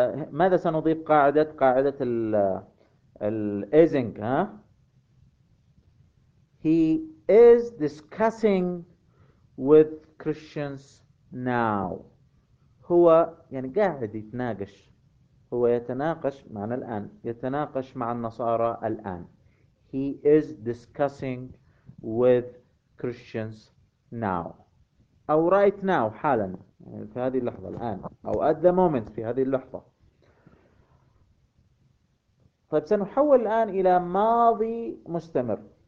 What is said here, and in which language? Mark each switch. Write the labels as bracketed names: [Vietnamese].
[Arabic] ماذا سنضيف قاعدة الـ ازنج؟ ها؟ [English] He is discussing with Christians now. [Arabic] هو يعني قاعد يتناقش. هو يتناقش معنا الآن، يتناقش مع النصارى الآن. [English] He is discussing with Christians now. [Arabic] أو [English] right now، [Arabic] حالا، في هذه اللحظة الآن، أو [English] at the moment، [Arabic] في هذه اللحظة. طيب سنحول الآن إلى ماضي مستمر.